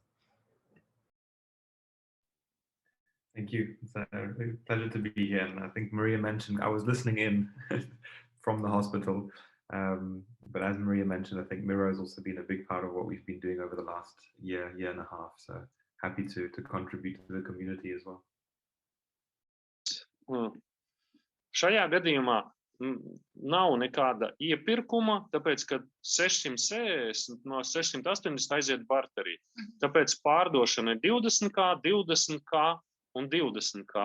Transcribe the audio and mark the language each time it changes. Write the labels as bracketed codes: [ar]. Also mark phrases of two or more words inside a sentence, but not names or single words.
[en] Thank you. It's a pleasure to be here. And I think Maria mentioned, I was listening in from the hospital. But as Maria mentioned, I think Miro has also been a big part of what we've been doing over the last year and a half. So happy to contribute to the community as well. [lv] Šajā gadījumā nav nekāda iepirkuma, tāpēc, ka 660 no 680 aiziet barterī. Tāpēc pārdošana ir 20K, 20K un 20K.